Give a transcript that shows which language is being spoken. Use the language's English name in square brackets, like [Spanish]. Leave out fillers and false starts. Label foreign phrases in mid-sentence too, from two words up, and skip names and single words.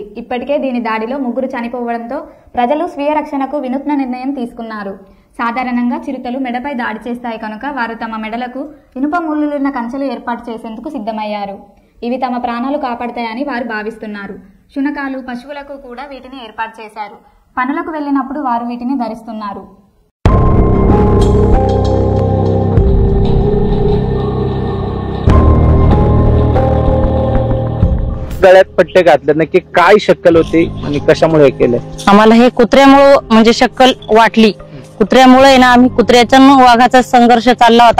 [Telugu] ఇప్పటికే దీని దాడిలో 3 చనిపోవడంతో ప్రజలు స్వీయ రక్షణకు వినూత్న నిర్ణయం తీసుకున్నారు. సాధారణంగా చిరుతలు మెడపై దాడి చేస్తాయి కనుక వారు తమ మెడలకు ఇనుప ముళ్ళులున్న కంచెలు ఏర్పాటు చేసేందుకు సిద్ధమయ్యారు. ఇవి తమ ప్రాణాలు కాపాడతాయని వారు భావిస్తున్నారు. శునకాలు, పశువులకు కూడా వీటిని ఏర్పాటు చేశారు. పనులకు వెళ్ళినప్పుడు వారు వీటిని ధరిస్తున్నారు. [Marathi] गळ्यात पट्टे घातले, नक्की काय शक्कल होती आणि कशामुळे हे केले? आम्हाला हे कुत्र्यामुळे म्हणजे शक्कल वाटली. कुत्र्यामुळे ना आम्ही कुत्र्याचा वाघाचा संघर्ष चालला होता.